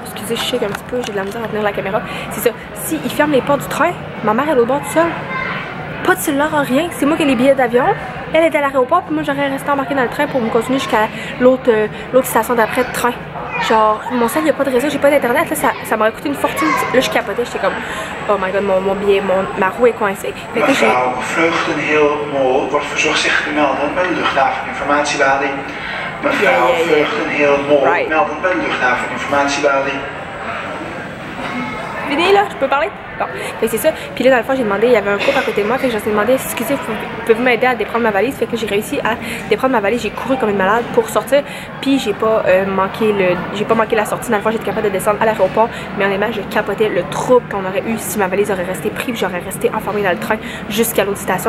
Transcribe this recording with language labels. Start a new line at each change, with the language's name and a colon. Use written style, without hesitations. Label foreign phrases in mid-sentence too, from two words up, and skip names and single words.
French: Excusez, je shake un petit peu, j'ai de la misère à tenir la caméra. C'est ça, s'il ferme les portes du train, ma mère est l'autre bord tout seul. Pas de cellulaire, rien. C'est moi qui ai les billets d'avion. Elle était à l'aéroport, puis moi j'aurais resté embarqué dans le train pour me continuer jusqu'à l'autre station d'après de train. Genre, mon sac, il n'y a pas de réseau, j'ai pas d'internet. Là, ça m'aurait coûté une fortune. Là, je capotais, j'étais comme,
English: oh my god,
French: mon billet, ma roue est coincée. Fait que j'ai.
Dutch: Vluchten heel mooi wordt verzocht zich te melden bij de luchthaveninformatiebalie. Mevrouw, vluchten heel mooi melden bij de luchthaveninformatiebalie.
French: Fini là, je peux parler? Bon, fait que c'est ça. Puis là, dans le fond, j'ai demandé, il y avait un couple à côté de moi, fait que j'ai demandé, excusez, pouvez-vous m'aider à déprendre ma valise? Fait que j'ai réussi à déprendre ma valise, j'ai couru comme une malade pour sortir, puis j'ai pas manqué la sortie. Dans le fond, j'étais capable de descendre à l'aéroport, mais honnêtement, je capotais le trouble qu'on aurait eu si ma valise aurait resté prise, puis j'aurais resté enfermée dans le train jusqu'à l'autre station.